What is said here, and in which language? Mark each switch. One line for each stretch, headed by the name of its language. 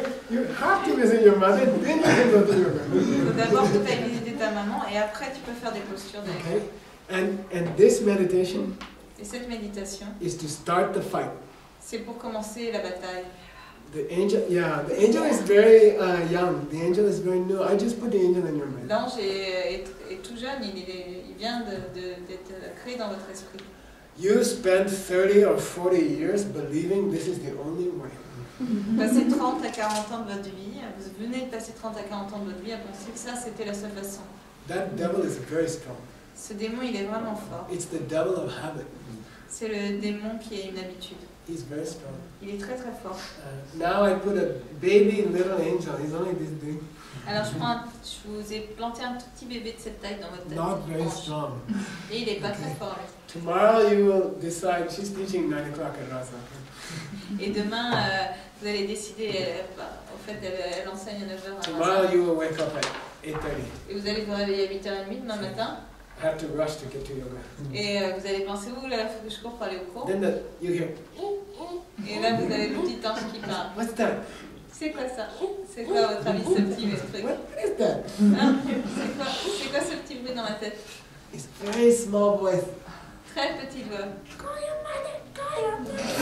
English: You have to visit your mother, then you can go to yoga."
French: Il faut d'abord que tu ailles visiter ta maman et après tu peux faire des postures de yoga.
English: Okay, and this meditation
French: Et cette méditation,
English: is to start the fight.
French: c'est pour commencer la bataille.
English: The angel is very young. The angel is very new. I just put the angel in your mind.
French: L'ange est tout jeune, il vient d'être créé dans votre esprit.
English: You spent 30 or 40 years believing this is the only way.
French: Vous passez 30 à 40 ans de votre vie, vous venez de passer 30 à 40 ans de votre vie à penser que ça c'était la seule façon.
English: That devil is very strong.
French: Ce démon il est vraiment fort.
English: It's the devil of habit.
French: C'est le démon qui a une habitude.
English: He's very strong.
French: Il est très très fort.
English: Now I put a baby little angel. He's only this big.
French: Alors je vous ai planté un tout petit bébé de cette taille dans votre tête.
English: Not very strong.
French: Et il n'est pas très fort.
English: Tomorrow you will decide. She's teaching 9 o'clock at Rasa.
French: Et demain, vous allez décider, en fait elle enseigne à 9h à
English: Tomorrow
French: Rasa.
English: you will wake up at 8:30.
French: Et vous allez vous réveiller à 8h30 demain matin.
English: I have to rush to get to yoga.
French: Et vous allez penser, ouh là, il faut que je cours pour aller au cours.
English: Then you hear,
French: Et là, vous avez le petit ange qui parle.
English: "What's that?
French: C'est quoi ça? C'est quoi, à votre avis, ce petit truc?
English: What is that?"
French: Hein? C'est quoi ce petit bruit dans la tête?
English: It's a very small voice.
French: Très petite voix.
English: Call your mother, call your mother.